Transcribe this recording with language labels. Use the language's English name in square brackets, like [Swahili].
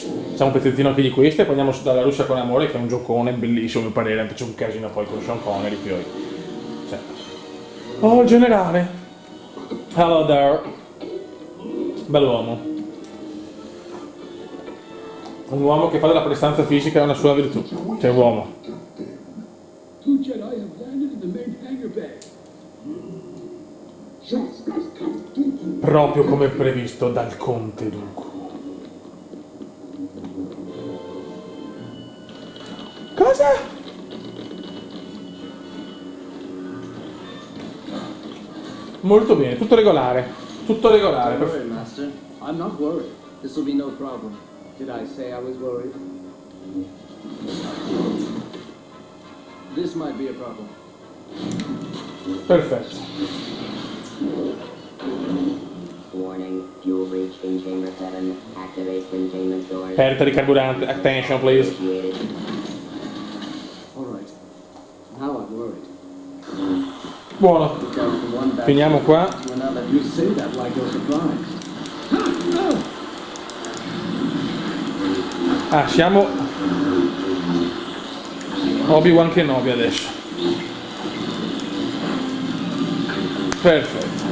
[Italian] Facciamo un pezzettino anche di queste e poi andiamo dalla Russia con amore, che è un giocone bellissimo, a mio parere. Anche c'è un casino poi con Sean Connery, poi. Cioè. Oh, il generale. [English] Hello there. [Italian] Bell'uomo. Un uomo che fa della prestanza fisica una sua virtù. Cioè, uomo. [English] Two Jedi have landed in the main hangar bay. [Italian] Proprio come previsto dal Conte Dooku. Cosa? Molto bene, tutto regolare. Tutto regolare. [English] Don't worry, Master. I'm not worried. This will be no problem. Did I say I was worried? This might be a problem. [Italian] Perfetto. [English] Warning, fuel breach in chamber 7. Activate containment doors. [Italian] Perdita di carburante. [English] Attention, please. Initiated. All right. Now I'm worried. [Italian] Buono. [English] Down from one batch [Italian] Finiamo qua. [English] to another. You say that like you're surprised. [Italian] Ah, siamo Obi-Wan Kenobi adesso. Perfetto.